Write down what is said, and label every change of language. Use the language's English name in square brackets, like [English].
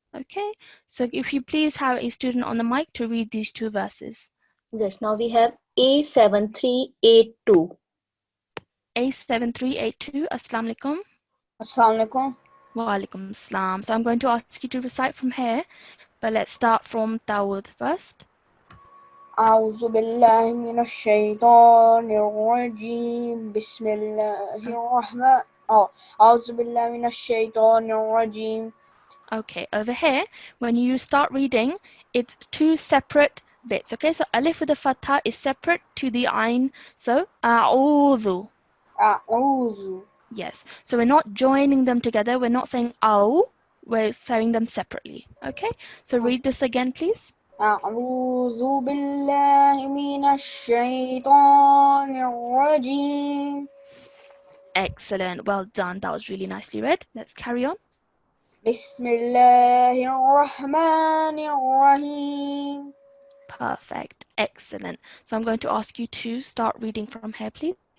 [English] Okay, so if you please have a student on the mic to read these 2 verses. Yes, now we have A7382. [Arabic] A7382, Assalamu alaikum. Assalamu alaikum. Wa alaikum assalam. [English] So I'm going to ask you to recite from here, but let's start from Tawud first. [Arabic] أعوذ بالله من الشيطان الرجيم بسم الله الرحمن أعوذ بالله من الشيطان الرجيم. [English] Okay, over here, when you start reading, it's 2 separate bits. Okay, so alif with the fatha is separate to the ayn. So, a'udhu. [Arabic] أعوذ. [English] Yes, so we're not joining them together. We're not saying aw. We're saying them separately. Okay, so read this again, please. [Arabic] أعوذ بالله من الشيطان الرجيم. [English] Excellent, well done. That was really nicely read. Let's carry on. [Arabic] بسم الله الرحمن الرحيم. [English] Perfect, excellent. So I'm going to ask you to start reading from here, please.